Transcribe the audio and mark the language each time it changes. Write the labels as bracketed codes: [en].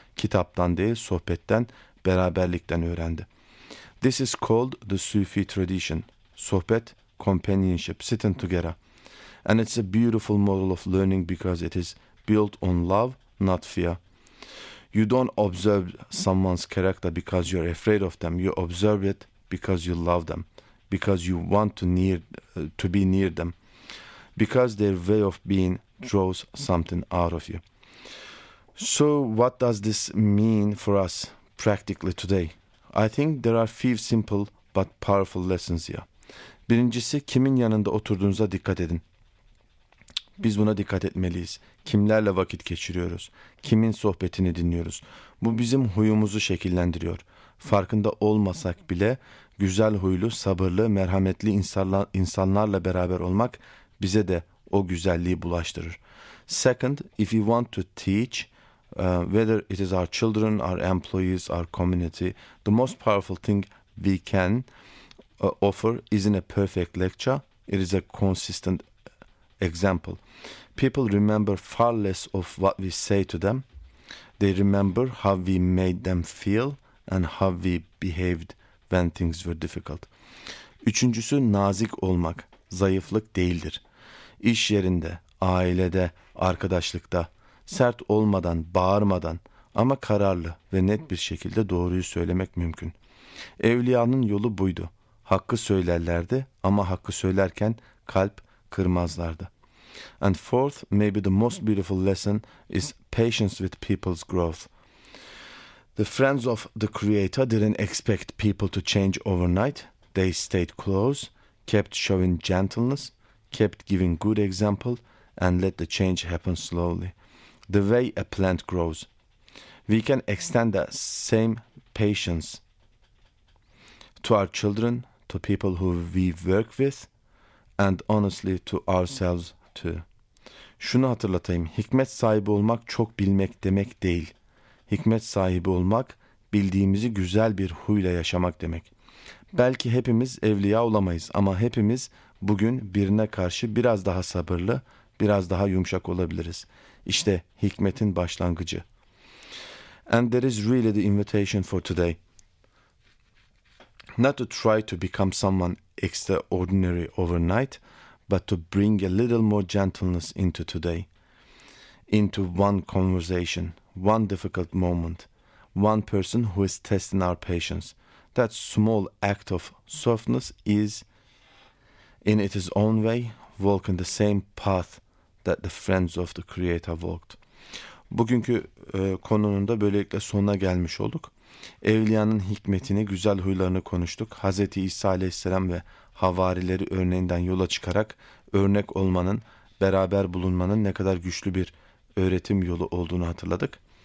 [tr] Kitaptan değil, sohbetten, beraberlikten öğrendi. [en] This is called the Sufi tradition. Sohbet, companionship, sitting together. And it's a beautiful model of learning because it is built on love, not fear. You don't observe someone's character because you're afraid of them. You observe it because you love them. Because you want to be near them. Because their way of being draws something out of you. So what does this mean for us practically today? I think there are few simple but powerful lessons here. [tr] Birincisi, kimin yanında oturduğunuza dikkat edin. Biz buna dikkat etmeliyiz. Kimlerle vakit geçiriyoruz? Kimin sohbetini dinliyoruz? Bu bizim huyumuzu şekillendiriyor. Farkında olmasak bile güzel huylu, sabırlı, merhametli insanlarla beraber olmak bize de o güzelliği bulaştırır. [en] Second, if you want to teach, whether it is our children, our employees, our community, the most powerful thing we can offer isn't a perfect lecture, it is a consistent example. People remember far less of what we say to them. They remember how we made them feel and how we behaved when things were difficult. [tr] Üçüncüsü, nazik olmak zayıflık değildir. İş yerinde, ailede, arkadaşlıkta sert olmadan, bağırmadan ama kararlı ve net bir şekilde doğruyu söylemek mümkün. Evliyanın yolu buydu. Hakkı söylerlerdi ama hakkı söylerken kalp kırmazlardı. [en] And fourth, maybe the most beautiful lesson is patience with people's growth. The friends of the Creator didn't expect people to change overnight. They stayed close, kept showing gentleness, kept giving good example, and let the change happen slowly. The way a plant grows, we can extend that same patience to our children, to people who we work with, and honestly to ourselves too. [tr] Şunu hatırlatayım, hikmet sahibi olmak çok bilmek demek değil. Hikmet sahibi olmak, bildiğimizi güzel bir huyla yaşamak demek. Belki hepimiz evliya olamayız ama hepimiz bugün birine karşı biraz daha sabırlı, biraz daha yumuşak olabiliriz. İşte hikmetin başlangıcı. [en] And that is really the invitation for today. Not to try to become someone extraordinary overnight, but to bring a little more gentleness into today. Into one conversation, one difficult moment, one person who is testing our patience. That small act of softness is, in its own way, walking the same path that the friends of the Creator walked. [tr] Bugünkü konunun da böylelikle sonuna gelmiş olduk. Evliyanın hikmetini, güzel huylarını konuştuk. Hazreti İsa Aleyhisselam ve havarileri örneğinden yola çıkarak örnek olmanın, beraber bulunmanın ne kadar güçlü bir öğretim yolu olduğunu hatırladık.